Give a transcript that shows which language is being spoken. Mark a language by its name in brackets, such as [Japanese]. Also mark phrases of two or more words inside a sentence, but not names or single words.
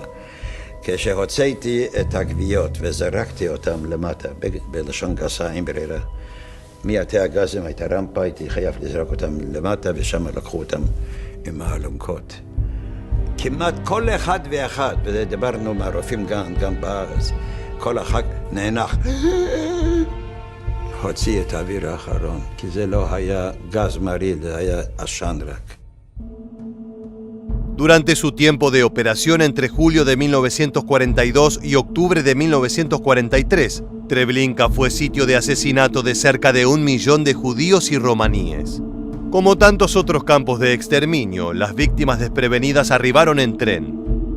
[Hebrew] כשהוצאתי את הגוויות וזרקתי אותם למטה, בלשון גסה עם ברירה, מהתי הגזים הייתה רמפה, הייתי חייב לזרוק אותם למטה, ושם לקחו אותם עם האלונקות. כמעט כל אחד ואחד, ודיברנו מהרופאים גם בארץ, כל אחד נאנח, הוציא את האוויר האחרון, כי זה לא היה גז מרעיל, זה היה עשן רק. [Spanish] Durante su tiempo de operación entre julio de 1942 y octubre de 1943, Treblinka fue sitio de asesinato de cerca de 1 millón de judíos y romaníes. Como tantos otros campos de exterminio, las víctimas desprevenidas arribaron en tren.